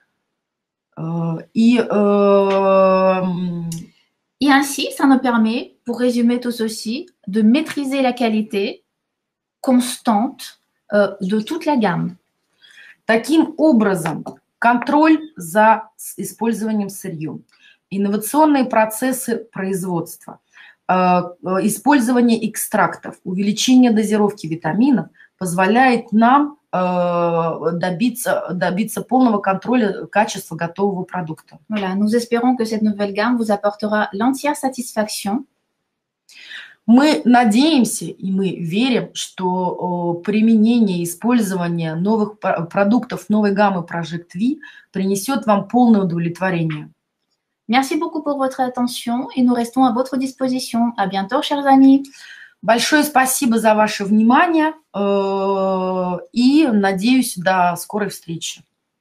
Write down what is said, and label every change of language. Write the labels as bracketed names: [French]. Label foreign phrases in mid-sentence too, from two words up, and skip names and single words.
[French] Et ainsi, ça nous permet, pour résumer tout ceci, de maîtriser la qualité constante de toute la gamme. [Russian] Таким образом, контроль за использованием сырья, инновационные процессы производства, использование экстрактов, увеличение дозировки витаминов позволяет нам добиться полного контроля качества готового продукта. [French] Voilà, nous espérons que cette nouvelle gamme vous apportера l'entière satisfaction. [Russian] Мы надеемся и мы верим, что применение и использование новых продуктов новой гаммы Project V принесет вам полное удовлетворение. [French] Merci beaucoup pour votre attention et nous restons à votre disposition. À bientôt, chers amis. [Russian] Большое спасибо за ваше внимание и надеюсь, до скорой встречи.